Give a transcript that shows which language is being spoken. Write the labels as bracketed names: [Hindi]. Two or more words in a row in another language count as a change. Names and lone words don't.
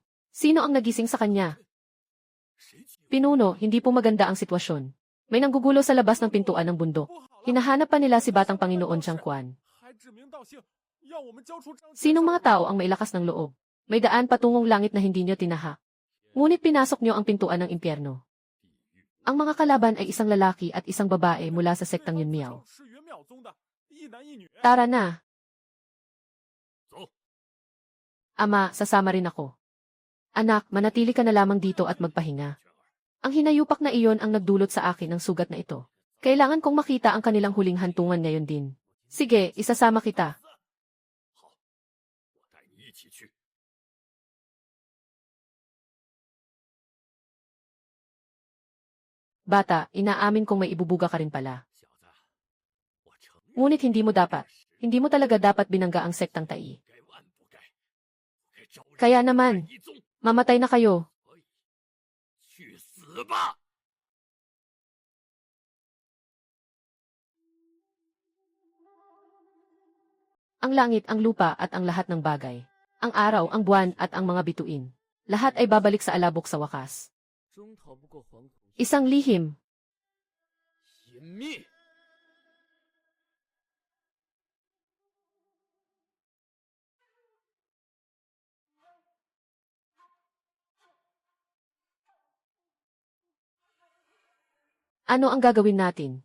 [Filipino] Sino ang nagising sa kanya? Pinuno, hindi po maganda ang sitwasyon. May nanggugulo sa labas ng pintuan ng bundok. Hinahanap pa nila si Batang Panginoon Jiang Quan. [Chinese] 还指名道姓，要我们交出张 [Filipino] Sinong mga tao ang mailakas ng loob? May daan patungong langit na hindi nyo tinahak. Ngunit pinasok nyo ang pintuan ng impyerno. Ang mga kalaban ay isang lalaki at isang babae mula sa sektang Yunmiao. [Chinese] 是元妙宗的，一男一女。 [Filipino] Tara na. Zo. Ama, sasama rin ako. Anak, manatili ka na lamang dito at magpahinga. Ang hinayupak na iyon ang nagdulot sa akin ng sugat na ito. Kailangan kong makita ang kanilang huling hantungan ngayon din. Sige, isasama kita. [Chinese] 我带你一起去。 [Filipino] Bata, inaamin kong may ibubuga ka rin pala. [Chinese] 小子，我承认 [Filipino] Ngunit hindi mo dapat. Hindi mo talaga dapat binangga ang sektang Tai. [Chinese] 该万不该，不该招惹 [Filipino] Kaya naman, [Chinese] 一宗， [Filipino] mamatay na kayo. [Chinese] 去死吧！ [Filipino] Ang langit, ang lupa at ang lahat ng bagay. Ang araw, ang buwan at ang mga bituin. Lahat ay babalik sa alabok sa wakas. [Chinese] 征讨不过黄土， [Filipino] Isang lihim. [Chinese] 隐秘。 [Filipino] Ano ang gagawin natin?